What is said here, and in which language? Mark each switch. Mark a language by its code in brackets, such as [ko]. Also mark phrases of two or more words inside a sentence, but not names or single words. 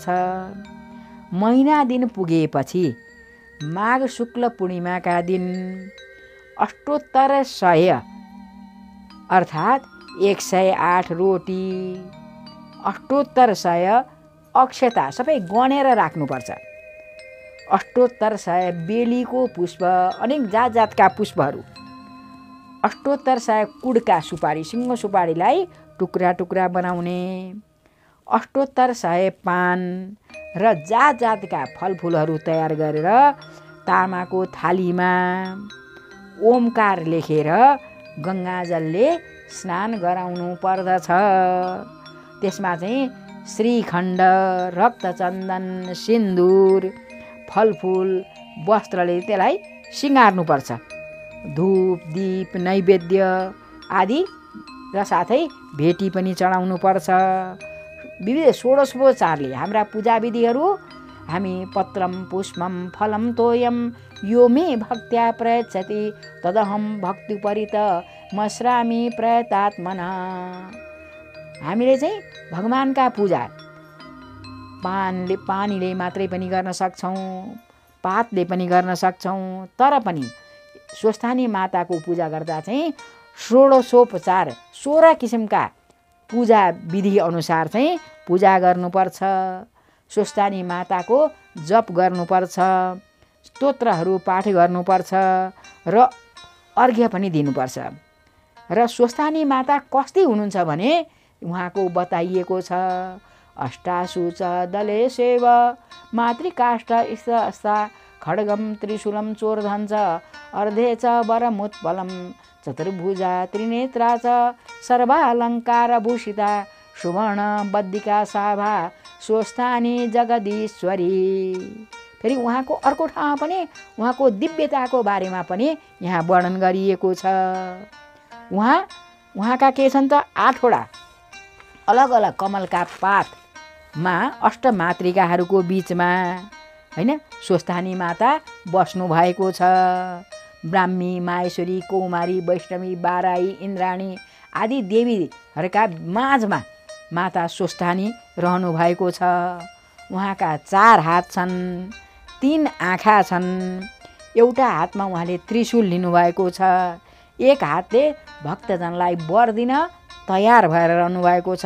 [ne] महिना दिन पुगेपछि माघ शुक्ल पूर्णिमाका दिन अष्टोत्तर 100 अर्थात् 108 रोटी, अष्टोत्तर 100 अक्षता सबै गनेर राख्नुपर्छ। अष्टोत्तर 100 बेलीको पुष्प, अनेक जात जातका पुष्पहरू, अष्टोत्तर 100 कुडका सुपारी, सिङ्गो सुपारीलाई टुक्रा टुक्रा बनाउने, अष्टोत्तर 100 पान र जात जातका फलफुलहरू तयार गरेर तामाको थालीमा ओमकार लेखेर गङ्गाजलले स्नान गराउनु पर्दछ। त्यसमा चाहिँ श्रीखण्ड, रक्तचन्दन, सिन्दुर, फलफुल, वस्त्रले त्यसलाई सिँगार्नुपर्छ। धूप दीप नैवेद्य आदि र साथै भेटी पनि चढाउनु पर्छ। विविध षोडशोपचारले हाम्रा पूजा विधिहरू हामी [sa] पत्रम पुष्पम फलम तोयम यो मे भक्त्या प्रयच्छति तदहम भक्त्युपरित मस्रामी प्रयतात्मना। [ne] हामीले चाहिँ भगवानका पूजा पानीले मात्रै पनि गर्न सक्छौँ, पातले पनि गर्न सक्छौँ। तर पनि स्वस्थानी माताको पूजा गर्दा चाहिँ षोडशोपचार 16 किसिमका पूजा विधि अनुसार चाहिँ पूजा गर्नुपर्छ। स्वस्थानी माताको जप गर्नुपर्छ, स्तोत्रहरू पाठ गर्नुपर्छ र अर्घ्य पनि दिनुपर्छ। र स्वस्थानी माता कस्ती हुनुहुन्छ भने उहाँको बताइएको छ। [sa] अष्टासु च दले सेव मातृकाष्ठ स्था खड्गम त्रिशूलं चोर्धन च अर्धे च वरमुत्पलं चतुर्भुजा त्रिनेत्रा च सर्वालङ्कारभूषिता सुवर्ण बद्दिका साभा स्वस्थानी जगदीश्वरी। [ne] फेरि उहाँको अर्को ठाउँमा पनि उहाँको दिव्यताको बारेमा पनि यहाँ वर्णन गरिएको छ। उहाँका के छन् त 8वटा अलग अलग कमलका पातमा अष्टमातृकाहरूको बीचमा हैन स्वस्थानी माता बस्नु भएको छ। ब्राह्मी, माहेश्वरी, कौमारी, वैष्णवी, बाराई, इन्द्राणी आदि देवीहरूका माझमा माता स्वस्थानी रहनु भएको छ। उहाँका 4 हात छन्, 3 आँखा छन्। एउटा हातमा उहाँले त्रिशूल लिनुभएको छ। एक हातले भक्तजनलाई वर दिन तयार भएर रहनु भएको छ।